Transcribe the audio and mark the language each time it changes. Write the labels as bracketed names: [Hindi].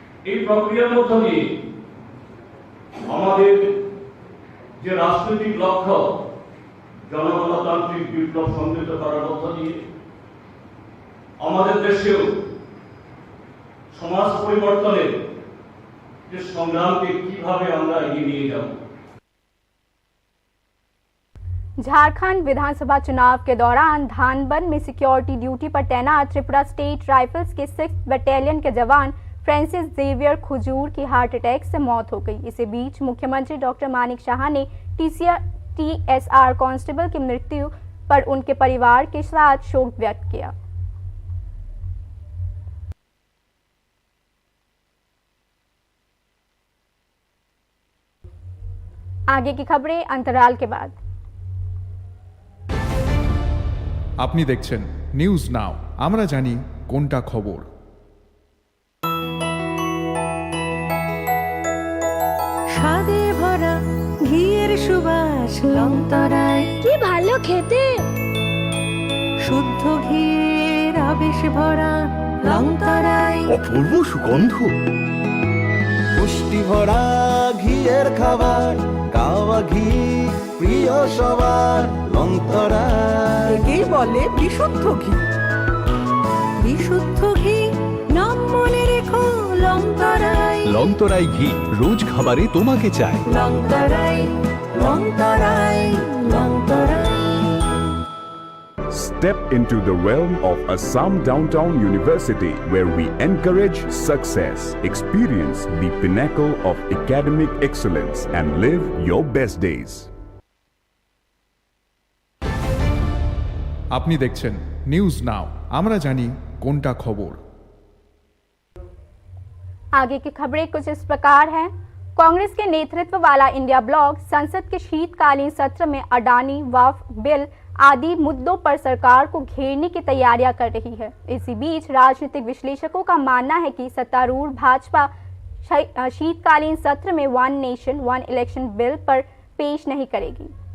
[Bangla] এই প্রক্রিয়ার মধ্য দিয়ে আমাদের যে রাজনৈতিক লক্ষ্য, জনগণতান্ত্রিক বিপ্লব সংগঠিত করার মধ্য দিয়ে আমাদের দেশেও সমাজ পরিবর্তনের যে সংগ্रामকে কিভাবে আমরা এগিয়ে নিয়ে যাব। [Hindi] झारखंड विधानसभा चुनाव के दौरान धानबन में सिक्योरिटी ड्यूटी पर तैनात त्रिपुरा स्टेट राइफल्स के 6th बटालियन के जवान फ्रांसिस जेवियर खुजूर की हार्ट अटैक से मौत हो गई। इसी बीच मुख्यमंत्री डॉक्टर मानिक शाह ने TSR कांस्टेबल की मृत्यु पर उनके परिवार के साथ शोक व्यक्त किया। आगे की खबरें अंतराल के बाद। [Bangla] আপনি দেখছেন নিউজ নাও, আমরা জানি কোনটা খবর। স্বাদে ভরা ঘিয়ের সুবাস লংতরায়, কি ভালো খেতে। শুদ্ধ ঘিয়ের আবেশ ভরা লংতরায়, অপূর্ব সুগন্ধ, পুষ্টি ভরা ঘিয়ের খাবার, গাওয়া ঘি প্রিয় সবার লংতরায়। একেই বলে বিশুদ্ধ ঘি। বিশুদ্ধ ঘি নাম মনে রেখো লংতরায়। লংতরাই ঘি রোজ খাবারে তোমাকে চায়। Longtharai Longtharai Longtharai. [English] Step into the realm of Assam Downtown University, where we encourage success, experience the pinnacle of academic excellence, and live your best days. [Bangla] আপনি দেখছেন নিউজ নাও, আমরা জানি কোনটা খবর। [Hindi] आगे की खबरें कुछ इस प्रकार हैं। कांग्रेस के नेतृत्व वाला इंडिया ब्लॉक संसद के शीतकालीन सत्र में अडानी वाफ बिल आदि मुद्दों पर सरकार को घेरने की तैयारियां कर रही है। इसी बीच राजनीतिक विश्लेषकों का मानना है कि सत्तारूढ़ भाजपा शीतकालीन सत्र में one nation one election bill पर पेश नहीं करेगी।